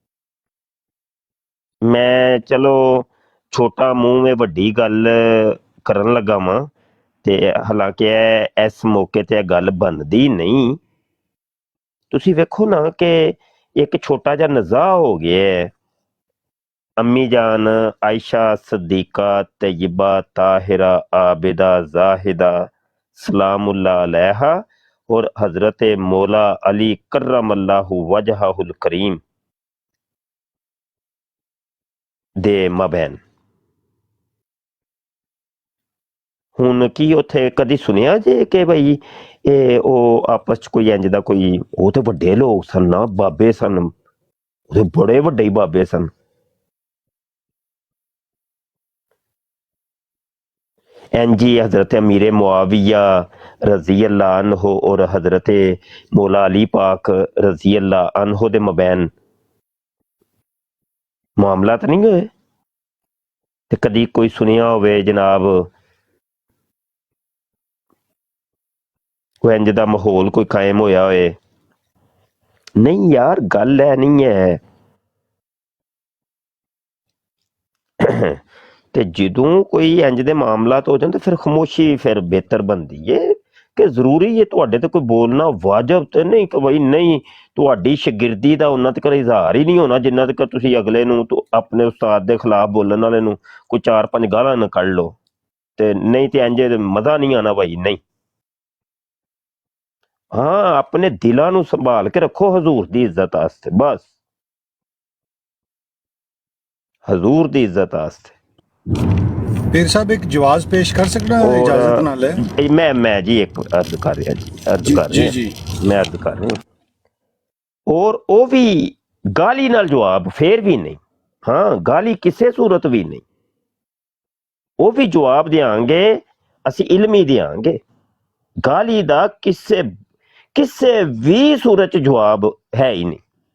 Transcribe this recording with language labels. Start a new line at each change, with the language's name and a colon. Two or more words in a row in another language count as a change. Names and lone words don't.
Punjabi: ਮੈਂ ਚਲੋ ਛੋਟਾ ਮੂੰਹ ਵਿੱਚ ਵੱਡੀ ਗੱਲ ਕਰਨ ਲੱਗਾ ਵਾਂ, ਤੇ ਹਾਲਾਂਕਿ ਇਹ ਇਸ ਮੌਕੇ ਤੇ ਇਹ ਗੱਲ ਬਣਦੀ ਨਹੀਂ। ਤੁਸੀਂ ਵੇਖੋ ਨਾ ਕਿ ਇੱਕ ਛੋਟਾ ਜਿਹਾ ਨਜ਼ਾਹ ਹੋ ਗਿਆ ਹੈ। ਅੰਮੀ ਜਾਨ ਆਇਸ਼ਾ ਸੱਦੀਕਾ ਤੱਯਬਾ ਤਾਹਿਰਾ ਆਬਿਦਾ ਜ਼ਾਹਿਦਾ
Arabic: سلام الله عليها
Punjabi: ਔਰ ਹਜ਼ਰਤ ਮੌਲਾ ਅਲੀ
Arabic: كرم الله وجهه الكريم
Punjabi: ਦੇ ਮਬੈਨ। ਹੁਣ ਕੀ ਉੱਥੇ ਕਦੀ ਸੁਣਿਆ ਜੇ ਕਿ ਬਈ ਇਹ ਉਹ ਆਪਸ 'ਚ ਕੋਈ ਇੰਜ ਦਾ ਕੋਈ, ਉਹ ਤੇ ਵੱਡੇ ਲੋਕ ਸਨ ਨਾ, ਬਾਬੇ ਸਨ, ਉਹਦੇ ਬੜੇ ਵੱਡੇ ਹੀ ਬਾਬੇ ਸਨ। ਏਨਜੀ ਹਜ਼ਰਤ ਅਮੀਰ ਮੁਆਵੀਆ
Arabic: رضي الله عنه
Punjabi: ਔਰ ਹਜ਼ਰਤ ਮੌਲਾ ਅਲੀ ਪਾਕ
Arabic: رضي الله عنه
Punjabi: ਦੇ ਮਬੈਨ ਮਾਮਲਾ ਤੋ ਨਹੀਂ ਹੋਏ? ਤੇ ਕਦੀ ਕੋਈ ਸੁਣਿਆ ਹੋਵੇ ਜਨਾਬ ਕੋਈ ਇੰਜ ਦਾ ਮਾਹੌਲ ਕੋਈ ਕਾਇਮ ਹੋਇਆ ਹੋਏ? ਨਹੀਂ ਯਾਰ, ਗੱਲ ਹੈ ਨਹੀਂ ਹੈ। ਤੇ ਜਦੋਂ ਕੋਈ ਇੰਜ ਦੇ ਮਾਮਲਾਤ ਹੋ ਜਾਣ ਤੇ ਫਿਰ ਖਾਮੋਸ਼ੀ ਫਿਰ ਬਿਹਤਰ ਬਣਦੀ ਏ। ਕਿ ਜ਼ਰੂਰੀ ਹੈ ਤੁਹਾਡੇ ਤੇ ਕੋਈ ਬੋਲਣਾ ਵਾਜਬ ਤੇ ਨਹੀਂ ਕਿ ਬਈ ਨਹੀਂ, ਤੁਹਾਡੀ ਸ਼ਾਗਿਰਦੀ ਦਾ ਉਹਨਾਂ ਤੱਕ ਇਜ਼ਹਾਰ ਹੀ ਨਹੀਂ ਹੋਣਾ ਜਿੰਨਾ ਤੱਕ ਤੁਸੀਂ ਅਗਲੇ ਨੂੰ ਆਪਣੇ ਉਸਤਾਦ ਦੇ ਖਿਲਾਫ ਬੋਲਣ ਵਾਲੇ ਨੂੰ ਕੋਈ 4-5 ਗਾਲਾਂ ਨਾ ਕੱਢ ਲਓ। ਤੇ ਨਹੀਂ ਤੇ ਇੰਜ ਮਜ਼ਾ ਨਹੀਂ ਆਣਾ ਭਾਈ, ਨਹੀਂ। ਹਾਂ, ਆਪਣੇ ਦਿਲਾਂ ਨੂੰ ਸੰਭਾਲ ਕੇ ਰੱਖੋ ਹਜ਼ੂਰ ਦੀ ਇੱਜ਼ਤ ਵਾਸਤੇ, ਬਸ ਹਜ਼ੂਰ ਦੀ ਇੱਜ਼ਤ ਵਾਸਤੇ। ਪੀਰ ਸਾਹਬ ਏਕ ਜਵਾਬ ਪੇਸ਼ ਕਰ ਸਕਣਾ ਹੈ ਇਜਾਜ਼ਤ ਨਾਲ ਹੈ? ਮੈਂ ਜੀ ਏਕ ਅਰਜ਼ ਕਰ ਰਹਾ ਜੀ, ਅਰਜ਼ ਕਰ ਰਹਾ ਜੀ, ਮੈਂ ਅਰਜ਼ ਕਰ ਰਹਾ ਔਰ ਉਹ ਵੀ ਗਾਲੀ ਨਾਲ ਜਵਾਬ ਫੇਰ ਵੀ ਨਹੀਂ। ਹਾਂ, ਗਾਲੀ ਕਿਸੇ ਸੂਰਤ ਵੀ ਨਹੀਂ, ਉਹ ਵੀ ਜਵਾਬ ਦਿਆਂਗੇ, ਅਸੀਂ ਇਲਮੀ ਦਿਆਂਗੇ। ਗਾਲੀ ਦਾ ਕਿਸੇ ਵੀ ਸੂਰਤ ਚ ਜਵਾਬ ਹੈ ਹੀ ਨਹੀਂ।